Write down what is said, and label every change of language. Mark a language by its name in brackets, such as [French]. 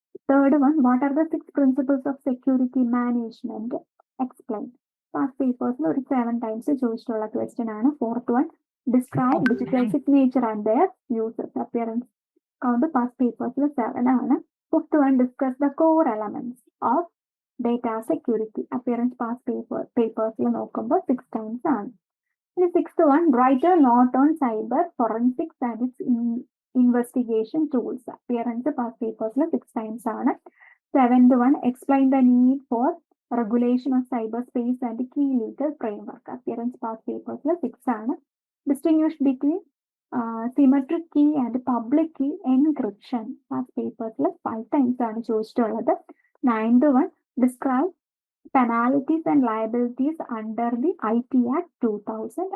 [English] Third one, what are the 6 principles of security management? Explain. [Malayalam] Past പേപ്പേഴ്സിൽ ഒരു 7 times ചോദിച്ചിട്ടുള്ള question ആണ്. [English] Fourth one describe digital signature and their users. [Malayalam] Appearance count past പേപ്പേഴ്സിൽ 7 ആണ്. [English] Fifth one discuss the core elements of data security. [Malayalam] Appearance past പേപ്പേഴ്സിൽ നോക്കുമ്പോൾ 6 times ആണ്. [English] ഇനി sixth one write a note on cyber forensics and its investigation tools. [Malayalam] Appearance past പേപ്പേഴ്സിൽ 6 times ആണ്. [English] Seventh one explain the need for regulation of cyber space and key legal framework. [Malayalam] Appearance past പേപ്പേഴ്സിൽ 6 ആണ്. [English] Distinguish between symmetric key and public key encryption. [Malayalam] Past പേപ്പേഴ്സിൽ 5 times ആണ് ചോദിച്ചിട്ടുള്ളത്. [English] Ninth one describe penalties and liabilities under the IT Act 2000.